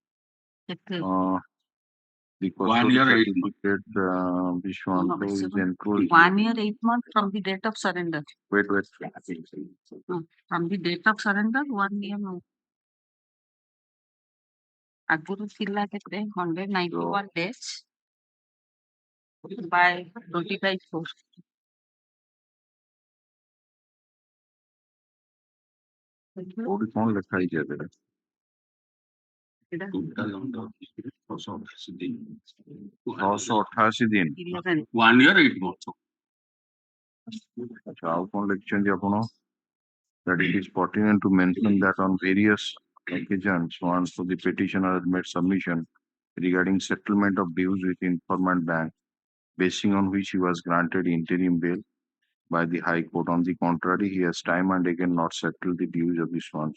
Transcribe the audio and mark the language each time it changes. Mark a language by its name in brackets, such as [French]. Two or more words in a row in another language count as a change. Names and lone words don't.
[English] The custody certificate, Vishwanto is enclosed. 1 year, 8 months from the date of surrender. Wait. From the date of surrender, 1 year. [Odia] ଆଗରୁ ଥିଲା [English] 191 days by 25/4. [Odia] କୋଉଠି କଣ ଲେଖା ହେଇଛି ଏଥିରେ? 688 ଦିନ [English] 1 year 8 months. [Odia] ଆଚ୍ଛା ଆଉ କଣ ଲେଖିଛନ୍ତି ଆପଣ? [English] That it is pertinent to mention that on various occasions once the petitioner has made submission regarding settlement of dues with informant bank, basing on which he was granted interim bail by the High Court. On the contrary, he has time and again not settled the dues of the swans.